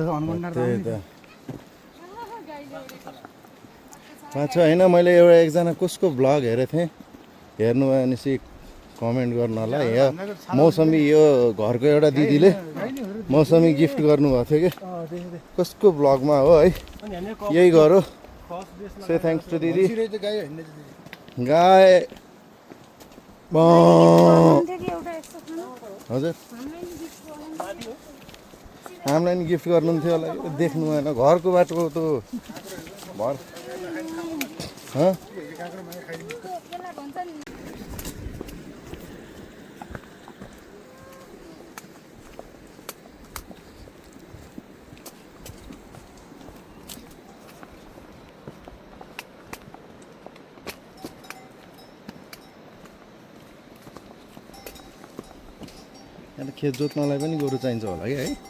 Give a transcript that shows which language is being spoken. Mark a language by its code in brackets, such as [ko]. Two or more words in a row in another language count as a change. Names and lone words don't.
[ne] त्यही त थाहा छ होइन। मैले एउटा एकजना कसको ब्लग हेरेको थिएँ, हेर्नु भयो भनेपछि कमेन्ट गर्नु होला। यहाँ मौसमी यो घरको एउटा दिदीले मौसमी गिफ्ट गर्नुभएको थियो कि कसको ब्लगमा हो है, यही घर हो। [en] say thanks to [ne] दिदी। गाई हजुर हामीलाई नि गिफ्ट गर्नुहुन्थ्यो होला, देख्नु भएन घरको बाटो त भर। यहाँ त खेत जोत्नलाई पनि गोरु चाहिन्छ होला कि है?